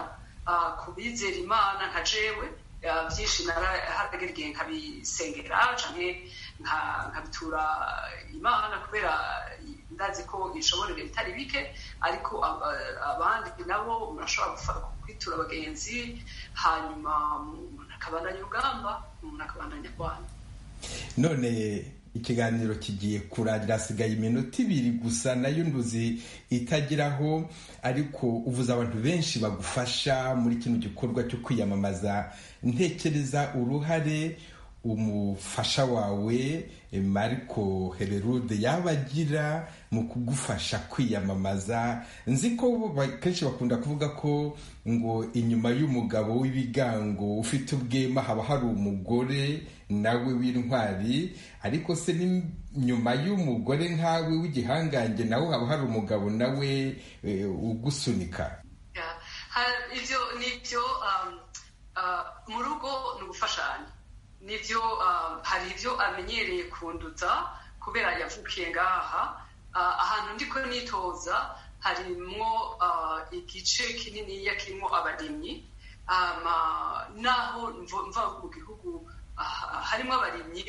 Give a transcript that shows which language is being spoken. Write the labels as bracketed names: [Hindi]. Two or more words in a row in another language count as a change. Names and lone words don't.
[Rundi] Kubizera Imana nka jewe, byinshi narahagera igihe nkabisengera canke nkabitura Imana kubera ndazi ko ishoborera bitari bike, ariko abandi nabo murashobora kwitura abagenzi, hanyuma umuntu akabandanya urugamba, umuntu akabandanya kwana. [Kinyarwanda] None ikiganiro kigiye kurangira, hasigaye iminota 2 gusa, nayo nduzi itagiraho, ariko uvuze abantu benshi bagufasha muri kino gikorwa cyo kwiyamamaza. Ntekereza uruhare umufasha wawe Mariko Hererude yabagira mu kugufasha kwiyamamaza. Nzi ko kenshi bakunda kuvuga ko ngo inyuma y'umugabo w'ibigango ufite ubwema haba hari umugore nawe w'intwari, ariko se ni nyuma y'umugore nkawe w'igihangange nawe haba hari umugabo nawe ugusunika? [Rundi] Ivyo nivyo mu rugo ni ugufashanya. Nivyo hari ivyo amenyereye kunduza kubera yavukiye ngaha. Ahantu ndiko nitoza harimwo igice kinini kirimo abarimyi, naho mva mu gihugu harimo abarimyi.